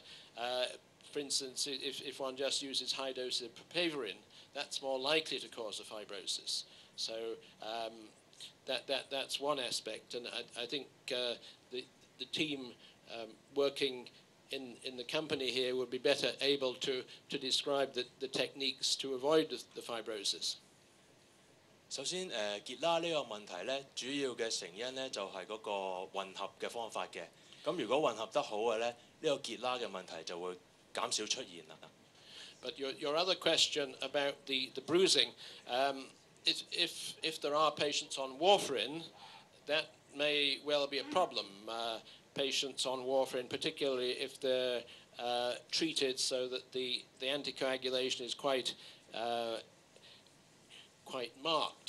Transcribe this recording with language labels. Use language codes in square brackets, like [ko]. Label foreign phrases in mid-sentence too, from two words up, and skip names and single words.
[en] For instance, if one just uses high doses of papaverine, that's more likely to cause a fibrosis. So that's one aspect, and I think the team working in the company here would be better able to describe the techniques to avoid the fibrosis. [yue] 首先結拉呢個問題咧，主要嘅成因咧就係嗰個混合嘅方法嘅。咁如果混合得好嘅咧，呢個結拉嘅問題就會減少出現啦。 [en] But your other question about the bruising, if there are patients on warfarin, that may well be a problem. Patients on warfarin, particularly if they're treated so that the anticoagulation is quite marked.